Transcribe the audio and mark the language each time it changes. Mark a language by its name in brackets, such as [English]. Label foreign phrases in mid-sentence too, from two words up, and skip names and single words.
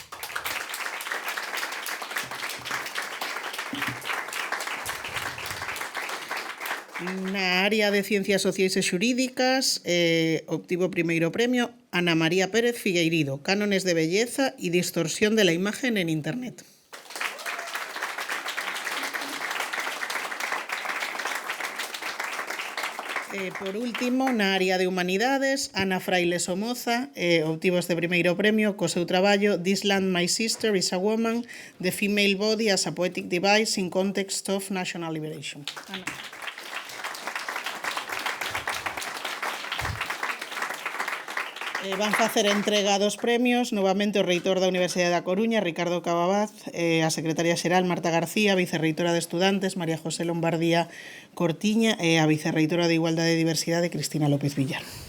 [Galician] Na área de Ciencias Sociais e Xurídicas obtivo o primeiro premio Ana María Pérez Figueirido, Cánones de belleza e distorsión de la imagen en Internet. Por último, na área de Humanidades, Ana Fraile Somoza obtivo este primeiro premio co seu traballo This Land My Sister is a Woman, The Female Body as a Poetic Device in Context of National Liberation. Ana. Van facer entrega dos premios novamente o reitor da Universidade da Coruña, Ricardo Cababaz, a secretaria xeral Marta García, vicerreitora de Estudantes María José Lombardía Cortiña e a vicerreitora de Igualdade e Diversidade Cristina López Villar.